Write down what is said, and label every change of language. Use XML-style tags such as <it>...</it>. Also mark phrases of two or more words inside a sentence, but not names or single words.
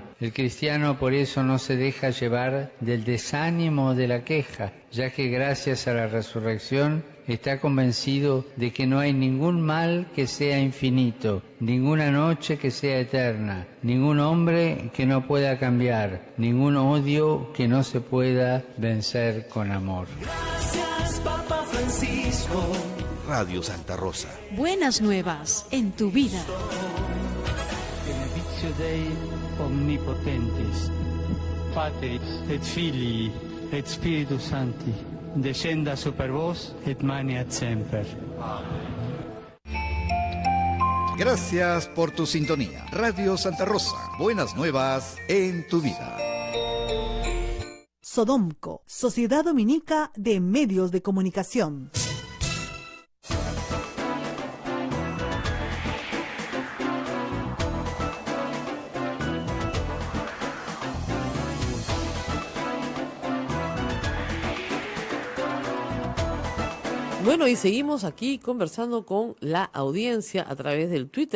<es>El cristiano por eso no se deja llevar del desánimo o de la queja, ya que gracias a la resurrección está convencido de que no hay ningún mal que sea infinito, ninguna noche que sea eterna, ningún hombre que no pueda cambiar, ningún odio que no se pueda vencer con amor. Gracias, Papa Francisco. Radio Santa Rosa. Buenas nuevas en tu vida.</es> <la>Benedictio Dei omnipotentis, Patris et Filii et Spiritus Sancti, descenda super vos et maneat semper.</la> <es>Gracias por tu sintonía. Radio Santa Rosa. Buenas nuevas en tu vida. Sodomco, Sociedad Dominica de Medios de Comunicación. Bueno, y seguimos aquí conversando con la audiencia a través del Twitter.</es>